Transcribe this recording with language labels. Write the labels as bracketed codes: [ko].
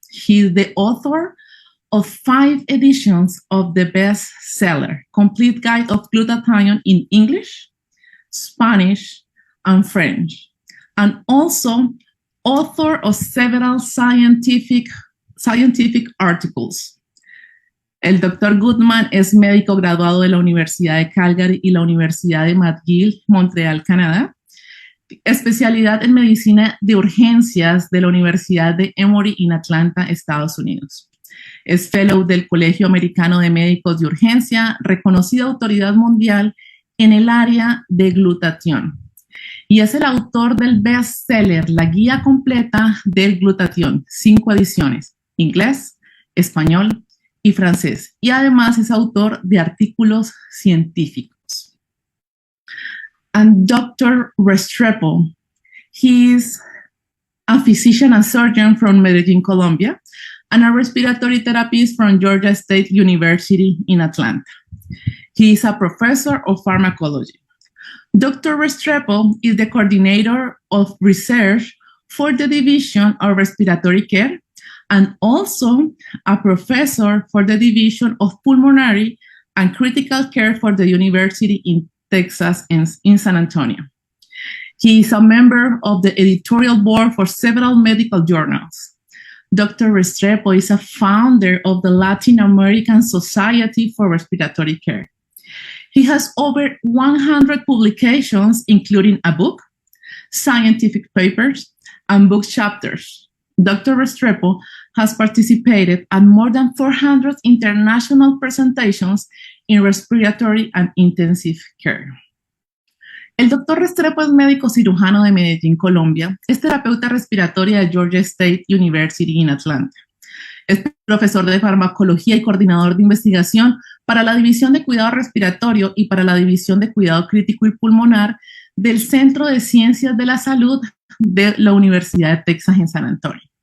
[en] He is the author of 5 editions of the bestseller, Complete Guide of Glutathione in English, Spanish, and French, and also author of several scientific articles. [es] El Dr. Gutman es médico graduado de la Universidad de Calgary y la Universidad de McGill, Montreal, Canadá. Especialidad en medicina de urgencias de la Universidad de Emory en Atlanta, Estados Unidos. Es fellow del Colegio Americano de Médicos de Urgencia, reconocida autoridad mundial en el área de glutatión. Y es el autor del bestseller La Guía Completa del Glutatión, 5 ediciones, inglés, español y francés. Y además es autor de artículos científicos. [en] And Dr. Restrepo, he is a physician and surgeon from Medellín, Colombia, and a respiratory therapist from Georgia State University in Atlanta. He is a professor of pharmacology. Dr. Restrepo is the coordinator of research for the Division of Respiratory Care and also a professor for the Division of Pulmonary and Critical Care for the University in Texas in San Antonio. He is a member of the editorial board for several medical journals. Dr. Restrepo is a founder of the Latin American Society for Respiratory Care. He has over 100 publications, including a book, scientific papers, and book chapters. Dr. Restrepo has participated at more than 400 international presentations in respiratory and intensive care. [es] El Dr. Restrepo es médico cirujano de Medellín, Colombia. Es terapeuta respiratoria de Georgia State University en Atlanta. Es profesor de farmacología y coordinador de investigación para la División de Cuidado Respiratorio y para la División de Cuidado Crítico y Pulmonar del Centro de Ciencias de la Salud de la Universidad de Texas en San Antonio.